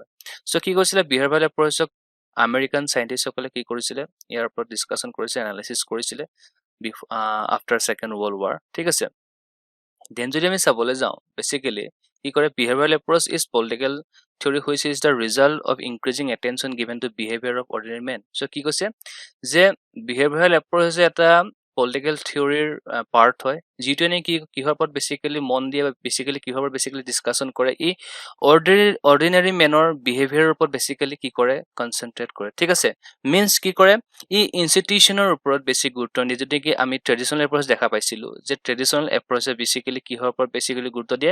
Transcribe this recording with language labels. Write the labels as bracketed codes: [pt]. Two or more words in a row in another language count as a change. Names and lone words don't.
[as] সো কি কৈছিলে বিহেভিয়াৰেল এপ্ৰ'চক আমেৰিকান সায়েন্টিষ্টসকলে কি কৰিছিলে ইয়াৰ ওপৰত ডিসকাশন কৰিছে এনালাইসিস কৰিছিলে [en] After Second World War [as] ঠিক আছে দেন যদি আমি চাবলৈ যাওঁ বেসিক্যালি কি কৰে [en] behavioral approach is political theory which is the result of increasing attention given to behavior of ordinary men [as] so কি কৈছে যে [en] behavioral approach [as] এটা পলিটিক্যাল থিওৰিৰ পাৰ্ট হয় যিটো নেকি কিহৰ ওপৰত বেসিক্যালি মন দিয়ে বা বেসিক্যালি কিহৰ ওপৰত বেসিক্যালি ডিসকাশন কৰে ই [en] ordinary men [as] বিহেভিয়াৰৰ ওপৰত বেসিক্যালি কি কৰে কনসেন্ট্ৰেট কৰে ঠিক আছে মিন্স কি কৰে ই ইনষ্টিটিউচনৰ ওপৰত বেছি গুৰুত্ব দিয়ে যদি কি আমি [en] traditional approach [as] দেখা পাইছিলো যে [en] traditional approach [as] বেসিক্যালি কিহৰ ওপৰত বেসিক্যালি গুৰুত্ব দিয়ে